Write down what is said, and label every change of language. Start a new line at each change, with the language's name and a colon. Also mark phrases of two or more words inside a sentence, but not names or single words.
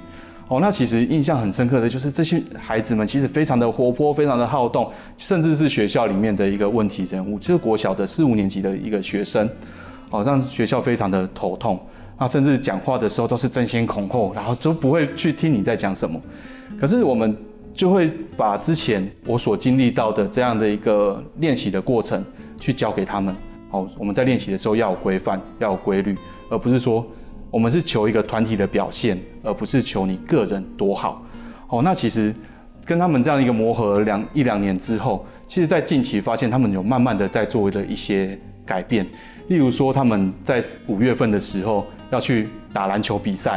Chinese: 那其實印象很深刻的就是這些孩子們其實非常的活潑，非常的好動，甚至是學校裡面的一個問題人物，就是國小的4、5年級的一個學生，讓學校非常的頭痛，甚至講話的時候都是爭先恐後，然後就不會去聽你在講什麼。可是我們就會把之前我所經歷到的這樣的一個練習的過程去教給他們， 我们在练习的时候要有规范，要有规律，而不是说我们是求一个团体的表现，而不是求你个人多好。那其实跟他们这样一个磨合一两年之后，其实在近期发现他们有慢慢的在做的一些改变，例如说他们在5月份的时候要去打篮球比赛。